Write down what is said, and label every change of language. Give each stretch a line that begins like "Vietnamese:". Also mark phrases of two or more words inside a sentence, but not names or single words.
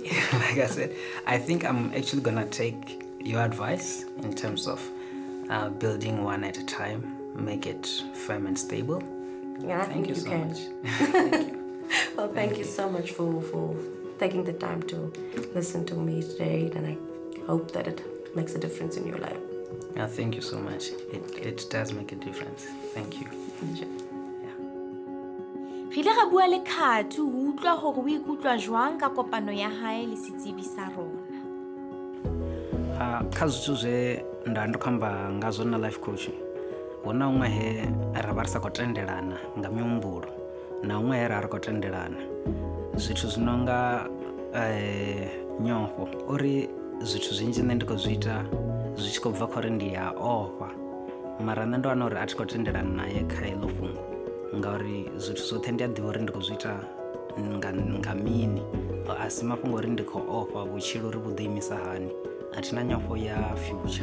English: Like I said, I think I'm actually gonna take your advice in terms of building one at a time, make it firm and stable. Yeah, I think Thank you you so can. much. Thank you. Well, thank you so much for taking the time to listen to me today, and I hope that it makes a difference in your life. Yeah, thank you so much. It does make a difference. Thank you.
Southern Sotho: Re ile ra bua le Khathu ho utlwa hore o ikutlwa jwang ka kopano ya hae le setsebi sa rona.
Venda: Kha zwithu zwe nda ndo khou amba ngazwo na
English: life coach,
Venda: hu na huṅwe he ra vha ri sa khou tendelana nga mihumbulo na huṅwe he ra ri khou tendelana zwithu zwi no nga nyofho uri zwithu zwinzhi nṋe ndi khou zwi ita zwi tshi khou bva kha uri ndi ya ofha, mara nṋe ndo wana uri a thi khou tendelana naye kha heḽo fhungo ngauri zwithu zwoṱhe ndi a ḓivha uri ndi khou zwi ita nga mini, a si mafhungo uri ndi khou ofha vhutshilo uri vhu ḓo imisa hani, a thi na nyofho ya future.